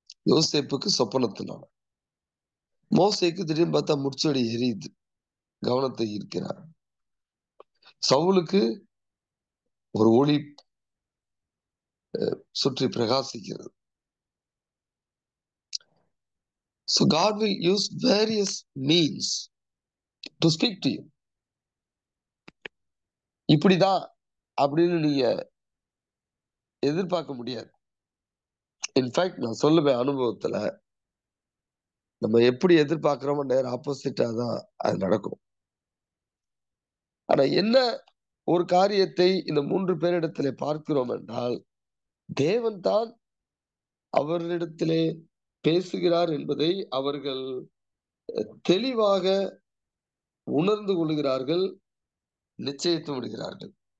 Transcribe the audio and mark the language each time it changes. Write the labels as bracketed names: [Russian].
[Tamil] யோசேப்புக்கு சொப்பனத்தினால, மோசேக்கு திடீர்னு பார்த்தா முட்செடி எரியுது, கவனத்தை ஈர்க்கிறார். சவுலுக்கு ஒரு ஒளி சுற்றி பிரகாசிக்கிறது. [English] So God will use various means to speak to you. [Tamil] இப்படிதான் அப்படின்னு நீங்க எதிர்பார்க்க முடியாது. இன்ஃபேக்ட் நான் சொல்லுவேன் அனுபவத்துல, நம்ம எப்படி எதிர்பார்க்கிறோமோ நேர் ஆப்போசிட்டா தான் அது நடக்கும். ஆனா என்ன ஒரு காரியத்தை இந்த 3 பேரிடத்திலே பார்க்கிறோம் என்றால், தேவன் தான் அவர்களிடத்திலே பேசுகிறார் என்பதை அவர்கள் தெளிவாக உணர்ந்து கொள்கிறார்கள், நிச்சயித்து விடுகிறார்கள்.